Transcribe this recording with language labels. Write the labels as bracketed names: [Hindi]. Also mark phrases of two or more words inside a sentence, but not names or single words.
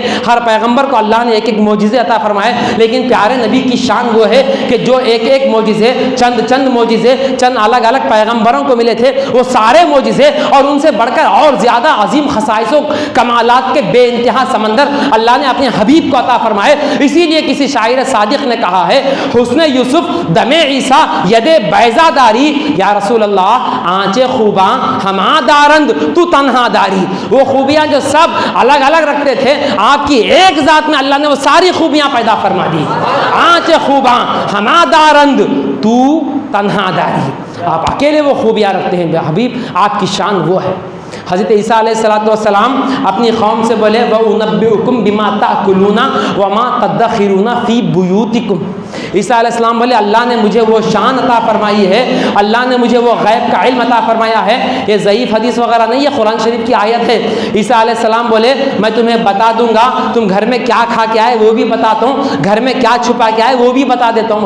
[Urdu] ہر پیغمبر کو اللہ نے ایک ایک معجزے عطا فرمائے، لیکن پیارے نبی کی شان وہ ہے کہ جو ایک ایک معجزے چند معجزے چند الگ الگ پیغمبروں کو ملے تھے، وہ سارے معجزے اور ان سے بڑھ کر اور زیادہ عظیم خصائص و کمالات کے بے انتہا سمندر اللہ نے اپنے حبیب کو عطا فرمائے۔ اسی لیے کسی شاعر صادق نے کہا ہے [Persian] حسن یوسف دم عیسیٰ ید بیضا داری، [Arabic] یا رسول اللہ [Persian] آنچے خوباں ہما دارند تو تنہا داری۔ [Urdu] وہ خوبیاں جو سب الگ الگ رکھتے تھے، آپ کی ایک ذات میں اللہ نے وہ ساری خوبیاں پیدا فرما دی۔ [Persian] آنچے خوباں ہما دارند تو تنہا داری، [Urdu] آپ اکیلے وہ خوبیاں رکھتے ہیں حبیب، آپ کی شان وہ ہے۔ حضرت عیسیٰ علیہ السلام اپنی قوم سے بولے [Arabic] وَأُنَبِّئُكُم بِمَا تَأْكُلُونَ وَمَا تَدَّخِرُونَ فِي بُيُوتِكُم۔ [Urdu] عیسیٰ علیہ السلام بولے اللہ نے مجھے وہ شان عطا فرمائی ہے، اللہ نے مجھے وہ غیب کا علم عطا فرمایا ہے۔ یہ ضعیف حدیث وغیرہ نہیں، یہ قرآن شریف کی آیت ہے۔ عیسیٰ علیہ السلام بولے میں تمہیں بتا دوں گا، تم گھر میں کیا کھا کے آئے وہ بھی بتاتا ہوں، گھر میں کیا چھپا کے آئے وہ بھی بتا دیتا ہوں۔